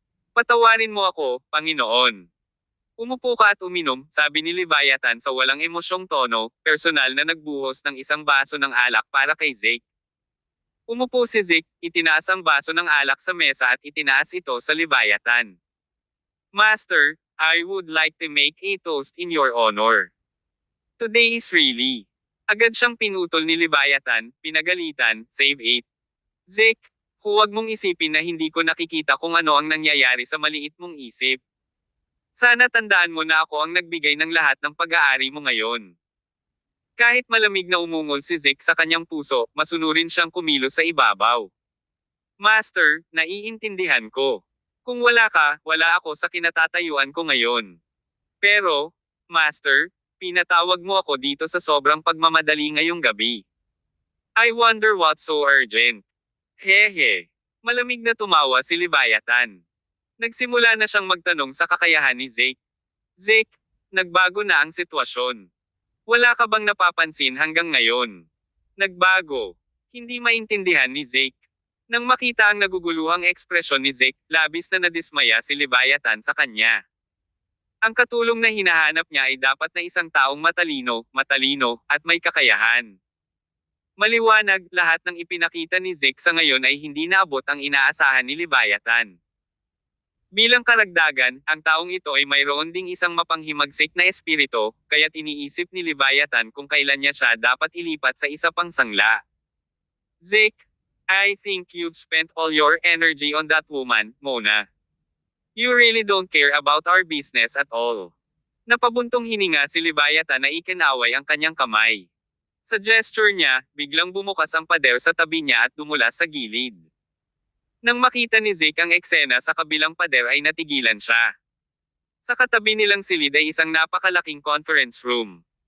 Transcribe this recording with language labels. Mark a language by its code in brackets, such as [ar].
[tl] Patawarin mo ako, Panginoon." "Umupo ka at uminom," sabi ni Leviathan sa walang emosyong tono, personal na nagbuhos ng isang baso ng alak para kay Zeke. Umupo si Zeke, itinaas ang baso ng alak sa mesa at itinaas ito sa Leviathan. [en] "Master, I would like to make a toast in your honor. Today is really." [tl] Agad siyang pinutol ni Leviathan, pinagalitan, save 8. "Zeke, huwag mong isipin na hindi ko nakikita kung ano ang nangyayari sa maliit mong isip. Sana tandaan mo na ako ang nagbigay ng lahat ng pag-aari mo ngayon." Kahit malamig na umungol si Zeke sa kanyang puso, masunurin siyang kumilos sa ibabaw. "Master, naiintindihan ko. Kung wala ka, wala ako sa kinatatayuan ko ngayon. Pero, Master, pinatawag mo ako dito sa sobrang pagmamadali ngayong gabi. [en] I wonder what's so urgent." [tl] Hehe. Malamig na tumawa si Leviathan. Nagsimula na siyang magtanong sa kakayahan ni Zeke. "Zeke, nagbago na ang sitwasyon. Wala ka bang napapansin hanggang ngayon?" "Nagbago." Hindi maintindihan ni Zeke. Nang makita ang naguguluhang ekspresyon ni Zeke, labis na nadismaya si Leviathan sa kanya. Ang katulong na hinahanap niya ay dapat na isang taong matalino, at may kakayahan. Maliwanag, lahat ng ipinakita ni Zeke sa ngayon ay hindi naabot ang inaasahan ni Leviathan. Bilang karagdagan, ang taong ito ay mayroon ding isang mapanghimagsik na espiritu, kaya't iniisip ni Leviathan kung kailan niya siya dapat ilipat sa isa pang sangla. [en] "Zeke, I think you've spent all your energy on that woman, Mona. You really don't care about our business at all." [tl] Napabuntong hininga si Leviathan na ikinaway ang kanyang kamay. Sa gesture niya, biglang bumukas ang pader sa tabi niya at dumulas sa gilid. Nang makita ni Zeke ang eksena sa kabilang pader ay natigilan siya. Sa katabi nilang silid ay isang napakalaking conference room.